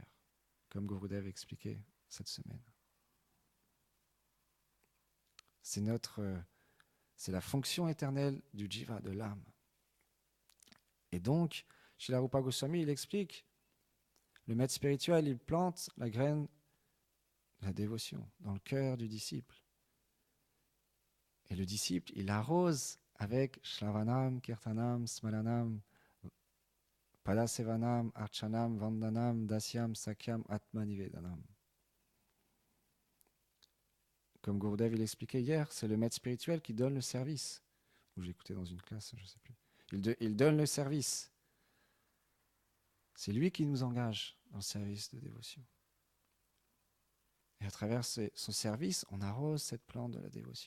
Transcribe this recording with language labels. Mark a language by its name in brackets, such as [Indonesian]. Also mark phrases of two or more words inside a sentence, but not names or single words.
[French] Comme Gurudev expliquait cette semaine. C'est la fonction éternelle du jiva, de l'âme. Et donc, Srila Rupa Goswami, il explique, le maître spirituel, il plante la graine de la dévotion dans le cœur du disciple. Et le disciple, il arrose avec [Sanskrit] Shravanam, Kirtanam, Smaranam, Padasevanam, Archanam, Vandanam, Dasyam, Sakyam, Atmanivedanam. [French] Comme Gurudev il expliquait hier, c'est le maître spirituel qui donne le service. Ou j'ai écouté dans une classe, je ne sais plus. Il donne le service. C'est lui qui nous engage dans le service de dévotion. Et à travers son service, on arrose cette plante de la dévotion.